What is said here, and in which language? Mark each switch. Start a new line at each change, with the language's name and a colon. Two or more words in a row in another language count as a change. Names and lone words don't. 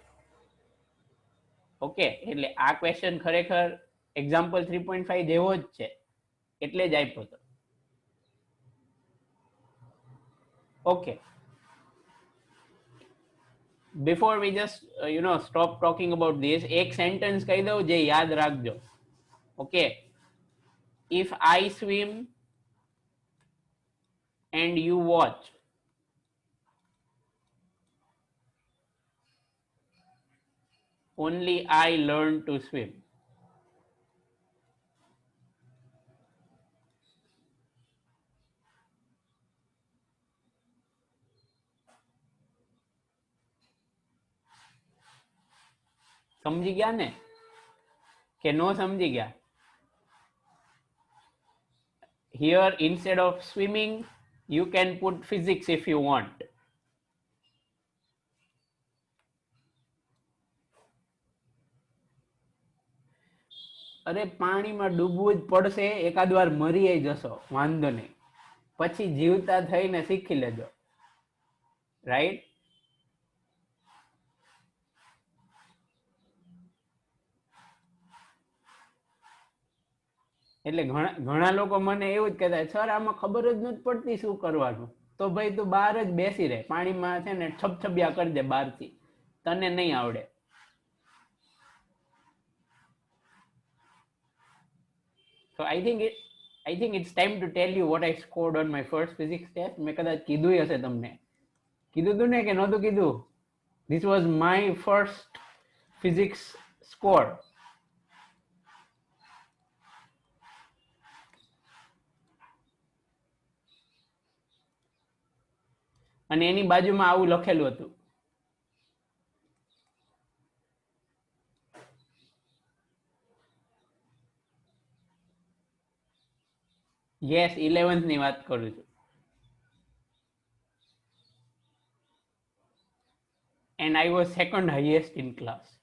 Gujarati: ઓકે, એટલે આ ક્વેશ્ચન ખરેખર એક્ઝામ્પલ 3.5 જેવો જ છે, એટલે જ આપ્યો હતો. ઓકે,
English: before we just stop talking about this,
Gujarati: એક સેન્ટેન્સ કહી દઉં જે યાદ રાખજો. ઓકે,
English: if I swim and you watch, only I learn to swim.
Gujarati: સમજી ગયા ને કે નો સમજી ગયા?
English: Here instead of swimming you can put physics if you want.
Gujarati: અરે પાણીમાં ડૂબવું જ પડશે, એકાદ વાર મરી જશો, વાંધો નહીં, પછી જીવતા થઈને શીખી લેજો. રાઈટ? એટલે ઘણા લોકો મને એવું જ કહેતા, સર આમાં ખબર જ નથી પડતી શું કરવાનું. તો ભાઈ તું બહાર જ બેસી રહે, પાણીમાં છે ને છપછપિયા કરી દે બહારથી, તને નહીં આવડે.
English: So I think it's time to tell you what I scored on my first physics test.
Gujarati: મેં કદાચ કીધું હશે તમને. કીધું તું ને કે નહોતું કીધું?
English: This was my first physics score.
Gujarati: અને એની બાજુમાં આવું લખેલું હતું. યસ, 11th ની વાત કરું છું.
English: And I was second highest in class.